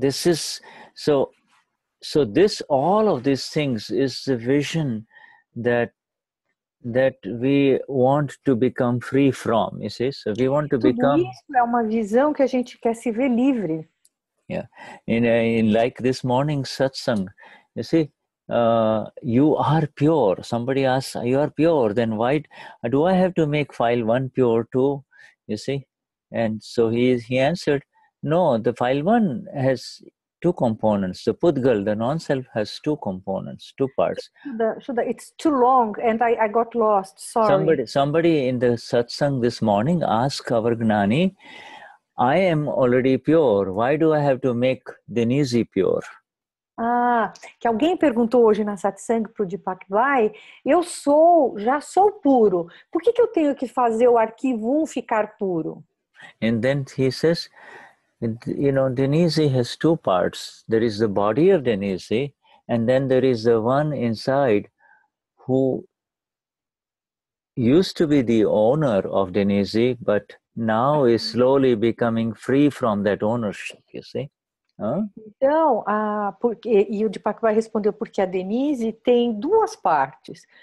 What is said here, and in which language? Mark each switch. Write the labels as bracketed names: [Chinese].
[English] This is so this, all of these things is the vision that we want to become free from. You see, so we want to become. [Portuguese] Tudo isso é uma visão que a gente quer se ver livre. [English] Yeah, in like this morning satsang, you see, you are pure. Somebody asks, you are pure. Then why do I have to make file 1 pure too? You see. And so he answered, no, the file 1 has 2 components. The Pudgal, the non-self, has 2 components, 2 parts. Shuddha, it's too long and I got lost. Sorry. Somebody in the satsang this morning asked our Gnani, I am already pure. Why do I have to make Denize pure? [Portuguese] Que alguém perguntou hoje na Satsang para o Deepak Vai, já sou puro. Por que eu tenho que fazer o arquivo 1 ficar puro? [English] And then he says, you know, Denize has 2 parts. There is the body of Denize, and then there is the one inside who used to be the owner of Denize, but now is slowly becoming free from that ownership, you see. [Portuguese] Então, e o Deepak Vai respondeu porque a Denize tem 2 partes.